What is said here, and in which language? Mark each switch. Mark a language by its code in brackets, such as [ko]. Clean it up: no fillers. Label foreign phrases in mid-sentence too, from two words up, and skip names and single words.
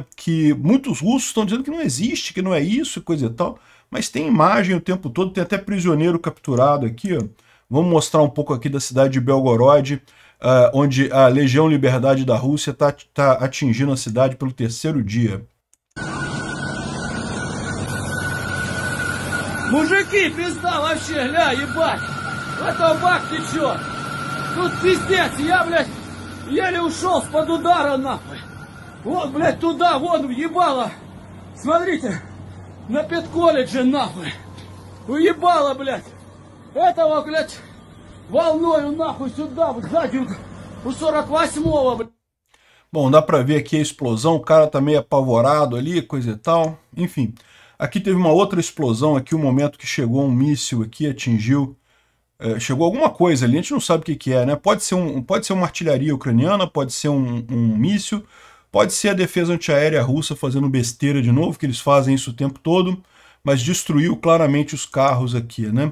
[pt] Que muitos russos estão dizendo que não existe, que não é isso e coisa e tal, mas tem imagem o tempo todo, tem até prisioneiro capturado aqui, ó. Vamos mostrar um pouco aqui da cidade de Belgorod, onde a Legião Liberdade da Rússia está atingindo a cidade pelo 3º dia. [ru] Мужики, пизда вообще, ля, ебать! Это бак течет! Тут пиздец, я, блядь, еле ушел с-под удара, нахуй! Вот, блядь, туда, вон, ебало! Смотрите, на педколледже, нахуй! Уебало, блядь! Этого, блядь, волною, нахуй, сюда, сзади, у 48-го, блядь! [pt] Bom, dá pra ver aqui a explosão, o cara tá meio apavorado ali, coisa e tal, enfim. Aqui teve uma outra explosão, aqui o momento que chegou um míssil aqui, atingiu, chegou alguma coisa ali, a gente não sabe o que é, né? Pode ser uma artilharia ucraniana, pode ser um míssil, pode ser a defesa antiaérea russa fazendo besteira de novo, que eles fazem isso o tempo todo, mas destruiu claramente os carros aqui, né?